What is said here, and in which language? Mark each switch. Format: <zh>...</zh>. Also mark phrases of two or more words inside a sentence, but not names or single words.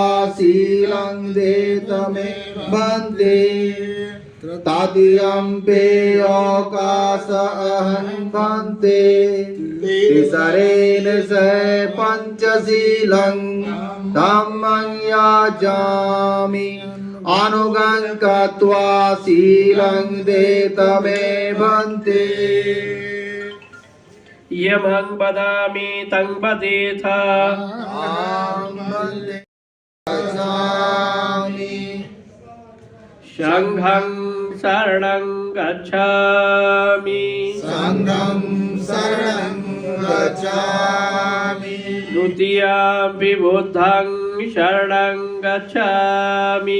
<pi>शीलं देतमे भन्ते तदीयम्पि अवकाश अहं भन्ते तिसरेण सह पञ्चशीलं धम्मं याजामि अनुगं कृत्वा शीलं देतमे भन्ते यमं वदामि तं वदेथ संघं शरणं गच्छामि संघं शरणं गच्छामि द्वितीयम्पि बुद्धं शरणं गच्छामि</pi>